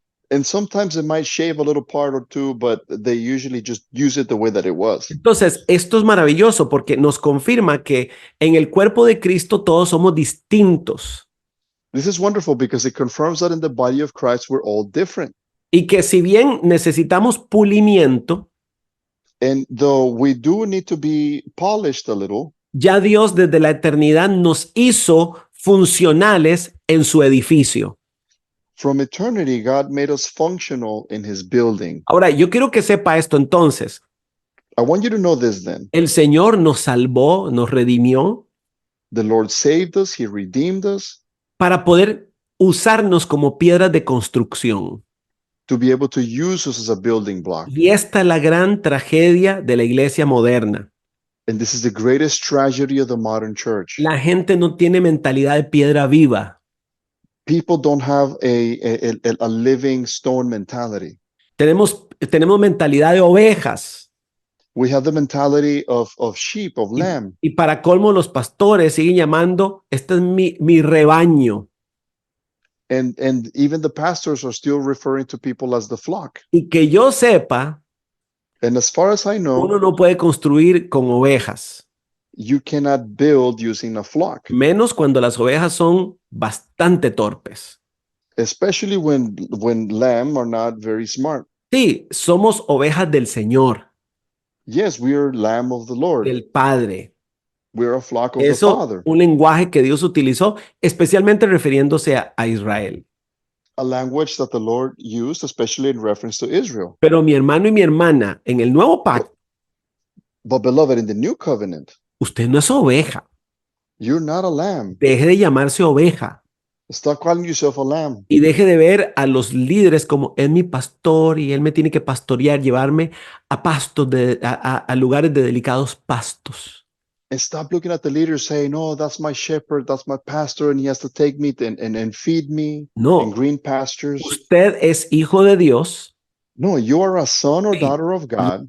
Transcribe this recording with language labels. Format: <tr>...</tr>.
<en>and sometimes it might shave a little part or two, but they usually just use it the way that it was.</en> <es>Entonces, esto es maravilloso porque nos confirma que en el cuerpo de Cristo todos somos distintos</es> <en>This is wonderful because it confirms that in the body of Christ we're all different.</en> <es>y que si bien necesitamos pulimiento,</es> <en>And though we do need to be polished a little,</en> <es>ya Dios desde la eternidad nos hizo funcionales en su edificio.</es> <en>from eternity, God made us functional in his building.</en> <es>Ahora, yo quiero que sepa esto entonces.</es> <en>I want you to know this then.</en> <es>El Señor nos salvó, nos redimió</es> <en>The Lord saved us, he redeemed us</en> <es>para poder usarnos como piedras de construcción.</es> <en>to be able to use us as a building block.</en> <es>Y esta es la gran tragedia de la iglesia moderna.</es> <en>And this is the greatest tragedy of the modern church.</en> <es>La gente no tiene mentalidad de piedra viva.</es> <en>People don't have a living stone mentality.</en> <es>Tenemos mentalidad de ovejas.</es> <en>We have the mentality of sheep, of lamb.</en> <es>Y para colmo, los pastores siguen llamando, este es mi rebaño.</es> <en>And even the pastors are still referring to people as the flock.</en> <es>Y que yo sepa,</es> <en>And as far as I know,</en> <es>uno no puede construir con ovejas,</es> <en>you cannot build using a flock,</en> <es>menos cuando las ovejas son bastante torpes.</es> <en>especially when lamb are not very smart.</en> <es>Sí, somos ovejas del Señor,</es> <en>Yes, we are lamb of the Lord.</en> <es>del Padre.</es> <en>We are a flock of the</en> <es>Eso,</es> <en>Father.</en> <es>un lenguaje que Dios utilizó, especialmente refiriéndose a Israel.</es> <en>A language that the Lord used, especially in reference to Israel.</en> <es>Pero mi hermano y mi hermana, en el nuevo pacto,</es> <en>But beloved, in the new covenant,</en> <es>usted no es oveja.</es> <en>you're not a lamb.</en> <es>Deje de llamarse oveja</es> <en>Stop calling yourself a lamb.</en> <es>y deje de ver a los líderes como es mi pastor y él me tiene que pastorear, llevarme a pastos, a lugares de delicados pastos.</es> <en>And stop looking at the leaders saying, "Oh, that's my shepherd, that's my pastor, and he has to take me and feed me in</en> <es>No,</es> <en>green pastures."</en> <es>usted es hijo de Dios,</es> <en>No, you are a son or daughter of God.</en>